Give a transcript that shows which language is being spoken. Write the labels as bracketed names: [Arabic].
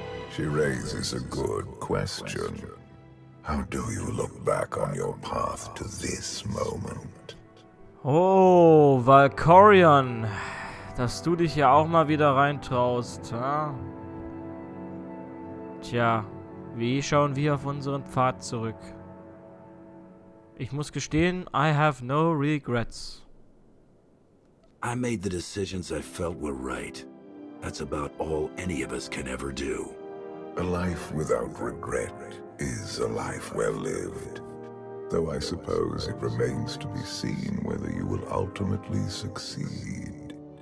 [English] She raises a good question. How do you look back on your path to this moment? Oh, Valkorion. [German] Dass du dich ja auch mal wieder reintraust, ha? Tja, wie schauen wir auf unseren Pfad zurück? Ich muss gestehen, [English] I have no regrets. I made the decisions I felt were right. That's about all any of us can ever do. A life without regret is a life well lived. Though I suppose it remains to be seen whether you will ultimately succeed.